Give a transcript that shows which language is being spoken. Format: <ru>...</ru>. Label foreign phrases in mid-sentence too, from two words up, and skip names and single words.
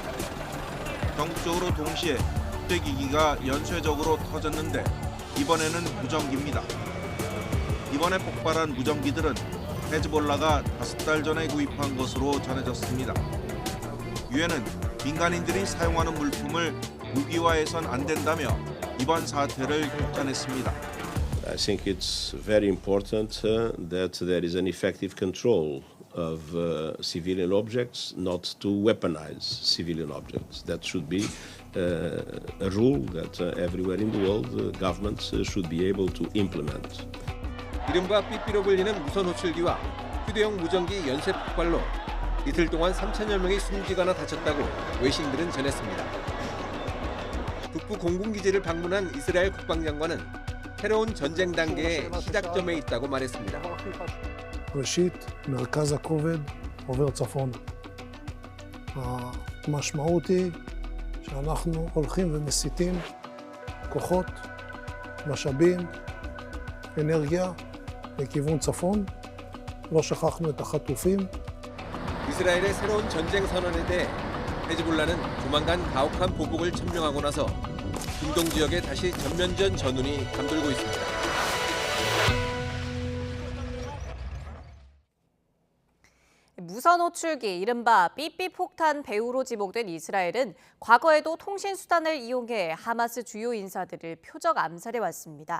<ko>전국적으로 동시에 휴대기기가 연쇄적으로 터졌는데 이번에는 무전기입니다. 이번에 폭발한 무전기들은 헤즈볼라가 5달 전에 구입한 것으로 전해졌습니다. 유엔은 민간인들이 사용하는 물품을 무기화해선 안 된다며 이번 사태를 규탄했습니다.</ko> <en>I think it's very important that there is an effective control of civilian objects, not to weaponize civilian objects. That should be a rule that everywhere in the world governments should be able to implement.</en> <ko>이른바 삐삐로 불리는 무선 호출기와 휴대용 무전기 연쇄 폭발로 이틀 동안 3천여 명이 숨지거나 다쳤다고 외신들은 전했습니다. 북부 공군기지를 방문한 이스라엘 국방장관은 새로운 전쟁 단계의 시작점에 있다고 말했습니다.</ko> <he>ראשית, מרכז הכובד עובר צפון. המשמעות היא שאנחנו הולכים ומסיטים כוחות, משאבים, אנרגיה לכיוון צפון. לא שכחנו את החטופים.</he> <ko>이스라엘의 새로운 전쟁 선언에 대해 헤즈볼라는 조만간 가혹한 보복을 천명하고 나서 중동 지역에 다시 전면전 전운이 감돌고 있습니다. 무선 호출기 이른바 삐삐 폭탄 배후로 지목된 이스라엘은 과거에도 통신 수단을 이용해 하마스 주요 인사들을 표적 암살해 왔습니다.</ko>